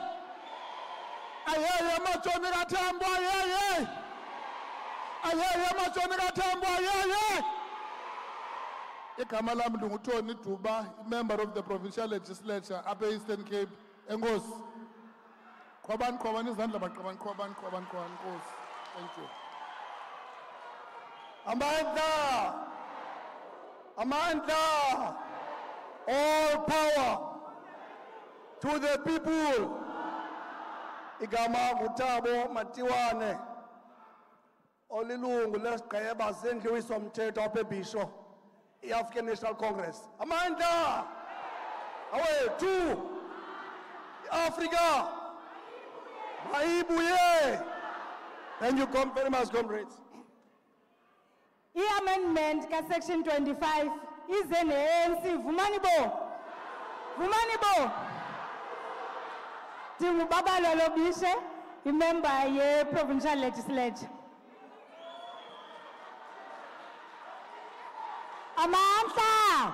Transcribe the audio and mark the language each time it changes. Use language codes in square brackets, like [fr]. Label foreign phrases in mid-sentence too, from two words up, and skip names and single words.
[xh] Ayeye machomi kaTambo ayeye. Ayeye machomi kaTambo ayeye. Igama lami ndinguTony Duba, [en] member of the provincial legislature [xh] apha Eastern Cape. Enkosi. Qhobani izandla baqabani qhobani Nkosi. [en] Thank you. Amandla. All power to the people. [xh] Igama nguThabo Matiwane. Olilungu lesigqeba sendlu yowiso-mthetho apha eBhisho. I-African National Congress. Amandla. Awethu. Africa. Mayibuye. [en] Thank you very much, comrades. [xh] I-amendment ka-section 25 ize ne-ANC. Vumani bo. Ndingubabalo Lobishe, imember ye- [en] provincial legislature. [xh] Amandla.